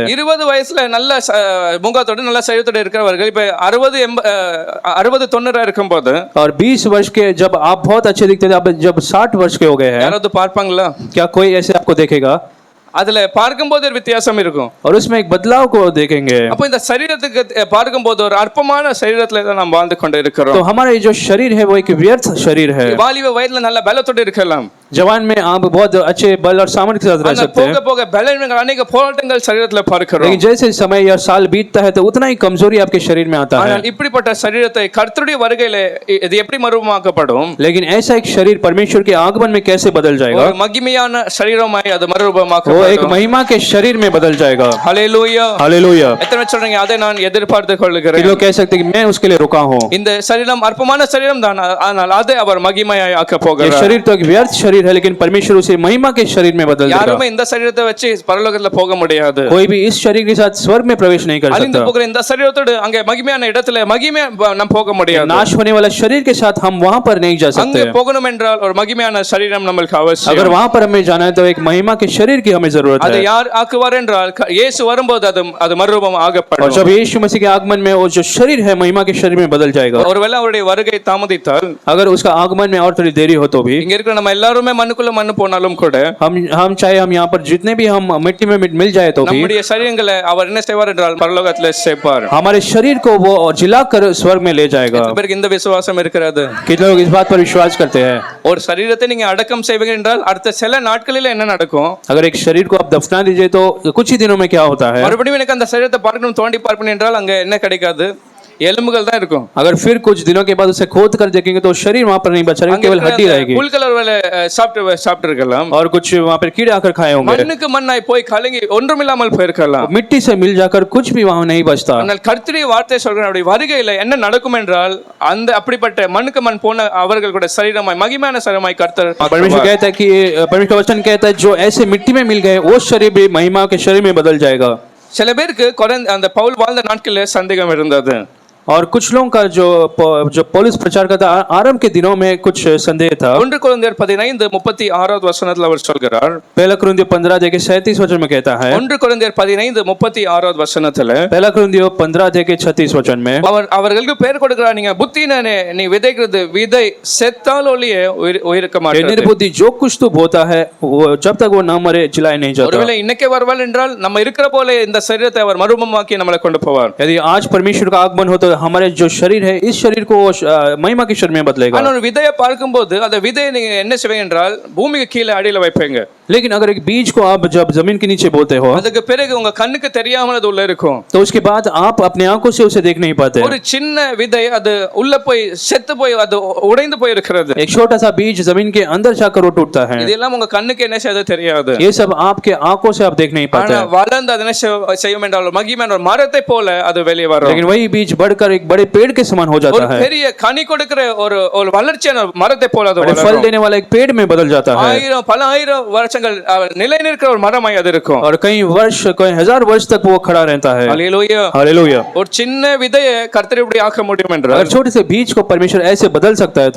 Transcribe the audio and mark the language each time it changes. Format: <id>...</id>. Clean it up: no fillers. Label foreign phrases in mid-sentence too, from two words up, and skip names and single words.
<ta>20 வயசுல நல்ல முகத்தோட நல்ல சரீரத்தோட இருக்கிறவர்கள் இப்ப 60-90 இருக்கும்போது,</ta> <hi>और 20 वर्ष के जब आप बहुत अच्छे दिखते थे, आप जब 60 वर्ष के हो गए हैं,</hi> <ta>யாராவது பார்ப்பாங்களா?</ta> <hi>क्या कोई ऐसे आपको देखेगा?</hi> <ta>அதுல பார்க்கும்போது ஒரு வித்தியாசம் இருக்கும்.</ta> <hi>और उसमें एक बदलाव को देखेंगे।</hi> <ta>அப்ப இந்த சரீரத்துக்கு பார்க்கும்போது ஒரு அற்பமான சரீரத்துல தான் நாம் வாழ்ந்து கொண்டு இருக்கிறோம்.</ta> <hi>तो हमारा ये जो शरीर है वो एक व्यर्थ शरीर है।</hi> <ta>வாலிப வயதுல நல்ல பலத்தோட இருக்கலாம்,</ta> <hi>जवान में आप बहुत अच्छे बल और सामर्थ्य के साथ रह</hi> <ta>ஆனா</ta> <hi>सकते हैं,</hi> <ta>போக போக பலவீனங்கள் அநேக போராட்டங்கள் சரீரத்துல பார்க்கிறோம்.</ta> <hi>लेकिन जैसे समय या साल बीतता है तो उतना ही कमजोरी आपके शरीर में आता है।</hi> <ta>ஆனால் இப்படிப்பட்ட சரீரத்தை கர்த்தருடைய வருகையில இது எப்படி மறுரூபமாக்கப்படும்?</ta> <hi>लेकिन ऐसा एक शरीर परमेश्वर के आगमन में कैसे बदल जाएगा?</hi> <ta>ஒரு மகிமையான சரீரமாய் அது</ta> <hi>वो एक</hi> <ta>மறுரூபமாக்கப்படும்.</ta> <hi>महिमा के शरीर में बदल जाएगा।</hi> <ta>ஹalleluya.</ta> <hi>हालेलुया।</hi> <ta>எத்தனை பேர் சொல்றீங்க அதை நான் எதிர்பார்த்து</ta> <hi>ये</hi> <ta>கொள்கிறேன்?</ta> <hi>लोग कह सकते हैं कि मैं उसके लिए रुका हूँ।</hi> <ta>இந்த சரீரம் அற்பமான சரீரம் தான், ஆனால் அதை அவர் மகிமையாய் ஆக்க</ta> <hi>ये</hi> <ta>போகிறார்.</ta> <hi>शरीर तो एक व्यर्थ शरीर है, लेकिन परमेश्वर उसे महिमा के शरीर में बदल देगा।</hi> <ta>யாருமே இந்த சரீரத்தை வச்சு பரலோகத்துல போக முடியாது.</ta> <hi>कोई भी इस शरीर के साथ स्वर्ग में प्रवेश नहीं कर</hi> <ta>அழிந்து</ta> <hi>सकता।</hi> <ta>போகிற இந்த சரீரத்தோடு அங்கே மகிமையான இடத்துல மகிமை நாம் போக முடியாது.</ta> <hi>नाश होने वाला शरीर के साथ हम वहां पर नहीं जा</hi> <ta>அங்கே</ta> <hi>सकते।</hi> <ta>போகணும் என்றால் ஒரு மகிமையான சரீரம் நமக்கு</ta> <hi>अगर</hi> <ta>அவசியம்.</ta> <hi>वहां पर हमें जाना है तो एक महिमा के शरीर की हमें जरूरत</hi> <ta>அதை</ta> <hi>है।</hi> <ta>யார் ஆக்குவார் என்றால் இயேசு வரும்போது அது மறுரூபம்</ta> <hi>और</hi> <ta>ஆகப்படும்.</ta> <hi>जब यीशु मसीह के आगमन में वो जो शरीर है महिमा के शरीर में बदल जाएगा।</hi> <ta>ஒருவேளை அவருடைய வருகை தாமதித்தால்</ta> <hi>अगर उसका आगमन में और थोड़ी देरी हो तो भी</hi> <ta>இங்க இருக்கிற நம்ம எல்லாருமே மண்ணுக்குள்ள மண்ணு போனாலும் கூட</ta> <hi>हम चाहे हम यहाँ पर जितने भी हम मिट्टी में मिल जाए तो भी</hi> <ta>நம்முடைய சரீரங்களை அவர் என்ன செய்வார் என்றால் பரலோகத்துல சேர்ப்பார்.</ta> <hi>हमारे शरीर को वो जिलाकर स्वर्ग में ले जाएगा।</hi> <ta>பேருக்கு இந்த விசுவாசம் இருக்கிறது?</ta> <hi>कितने लोग इस बात पर विश्वास करते हैं?</hi> <ta>ஒரு சரீரத்தை நீங்க அடக்கம் செய்வீங்க என்றால் அடுத்த சில நாட்களில என்ன நடக்கும்?</ta> <hi>अगर एक शरीर को आप दफना दीजिए तो कुछ ही दिनों में क्या होता है?</hi> <ta>மறுபடியும் எனக்கு அந்த சரீரத்தை பார்க்கணும் தோண்டி பார்க்கணும் என்றால் அங்க என்ன கிடைக்காது? எலும்புகள் தான் இருக்கும்.</ta> <hi>अगर फिर कुछ दिनों के बाद उसे खोद कर देखेंगे तो शरीर वहां पर नहीं बचा रहेगा, केवल हड्डी रहेगी</hi> <ta>புல்கள் ஒருவேளை சாப்பிட்டு இருக்கலாம்.</ta> <hi>और कुछ वहां पर कीड़े आकर खाए होंगे।</hi> <ta>மண்ணுக்கு மண்ணாய் போய் கலங்கி ஒன்றுமில்லாமல் போயிருக்கலாம்.</ta> <hi>मिट्टी से मिल जाकर कुछ भी वहां नहीं बचता।</hi> <ta>ஆனால் கர்த்தருடைய வார்த்தை சொல்கிறேன், அப்படி வருகையில என்ன நடக்கும் என்றால் அந்த அப்படிப்பட்ட மண்ணுக்கு மண் போன அவர்கள் கூட சரீரமாய் மகிமையான சரீரமாய் கர்த்தர்</ta> <hi>परमेश्वर कहता है कि परमेश्वर का वचन कहता है जो ऐसे मिट्टी में मिल गए वो शरीर भी महिमा के शरीर में बदल जाएगा।</hi> <ta>சில பேருக்கு அந்த பவுல் வாழ்ந்த நாட்களில் சந்தேகம் இருந்தது.</ta> <hi>और कुछ लोगों का जो पौलुस प्रचार करता आरंभ के दिनों में कुछ संदेह था।</hi> <ta>1 கொரிந்தியர் 15:36 வசனத்தில் அவர் சொல்கிறார்.</ta> <hi>पहला कुरिन्थियों 15:37 वचन में कहता है।</hi> <ta>1 கொரிந்தியர் 15:36 வசனத்தில்</ta> <hi>पहला कुरिन्थियों 15:36 वचन में</hi> <ta>அவர்களுக்கு பெயர் கொடுக்கிறார், நீங்க புத்தினே நீ விதைக்கிறது விதை செத்தால் ஒழிய உயிர்க்க மாட்டாது.</ta> <hi>निर्बुद्धि जो कुछ तू बोता है वो जब तक वो ना मरे जिलाए नहीं जाता।</hi> <ta>ஒருவேளை இன்னைக்கே வருவாள் என்றால் நம்ம இருக்கிற போல இந்த சரீரத்தை அவர் மறுரூபமாக்கி நம்மளை கொண்டு போவார்.</ta> <hi>यदि आज परमेश्वर का आगमन हो तो हमारे जो शरीर है इस शरीर को महिमा के शरीर में बदलेगा।</hi> <ta>ஆனா ஒரு விதையை பார்க்கும்போது அந்த விதையை நீங்க என்ன செய்வீங்க என்றால் பூமிக்கு கீழே அடியில வைப்பீங்க.</ta> <hi>लेकिन अगर एक बीज को आप जब जमीन के नीचे बोते हो</hi> <ta>அதுக்கு பிறகு உங்க கண்ணுக்கு தெரியாமல் அது உள்ள இருக்கும்.</ta> <hi>तो उसके बाद आप अपने आंखों से उसे देख नहीं पाते।</hi> <ta>ஒரு சின்ன விதை அது உள்ள போய் செத்து போய் அது உடைந்து போய் இருக்கிறது.</ta> <hi>एक छोटा सा बीज जमीन के अंदर जाकर वो टूटता है।</hi> <ta>இதெல்லாம் உங்க கண்ணுக்கு என்ன செய்யறது தெரியாது.</ta> <hi>ये सब आपके आंखों से आप देख नहीं पाते।</hi> <ta>ஆனா வளர்ந்து அது என்ன செய்யும் என்றால் மகிமையான ஒரு மரத்தை போல அது வெளியே வரும்.</ta> <hi>लेकिन वही बीज बढ़कर एक बड़े पेड़ के समान हो जाता</hi> <ta>ஒரு</ta> <hi>है।</hi> <ta>பெரிய கனி கொடுக்கிற ஒரு வளர்ச்சியான மரத்தை போல அது</ta> <hi>फल देने वाला एक पेड़ में बदल जाता है।</hi> <ta>பல ஆயிரம் வருஷங்கள் நிலை நிற்கிற ஒரு மரமாய் அது இருக்கும்.</ta> <hi>और कई वर्ष कई हजार वर्ष तक वो खड़ा रहता है।</hi> <ta>ஹல்லேலூயா</ta> <hi>हालेलुया।</hi> <ta>ஒரு சின்ன விதையை கர்த்தர் இப்படி ஆக்க முடியும் என்றால்</ta> <hi>अगर छोटे से बीज को परमेश्वर ऐसे बदल सकता है तो</hi>